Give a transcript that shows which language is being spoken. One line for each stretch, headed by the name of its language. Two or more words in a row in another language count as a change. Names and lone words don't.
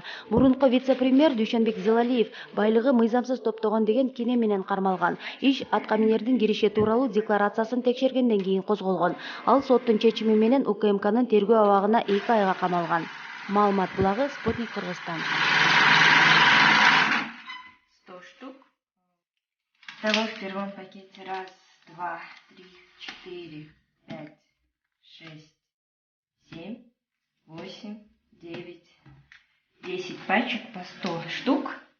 Kyrgyz: Мурунку вице-премьер Дүйшөнбек Зилалиев байлыгы мыйзамсыз топтогон деген кине менен кармалган. Иш атка минердин киреше тууралуу декларациясын текшергенден кийин козголгон. Ал соттун чечими менен УКМКнын тергөө абагына 2 айга камалган. Маалымат булагы Спутник Кыргызстан.
Russian: 100 штук. Того в первом пакете 1, 2, 3, 4, 5, 6, 7, 8, 9, 10 пачек по 100 штук.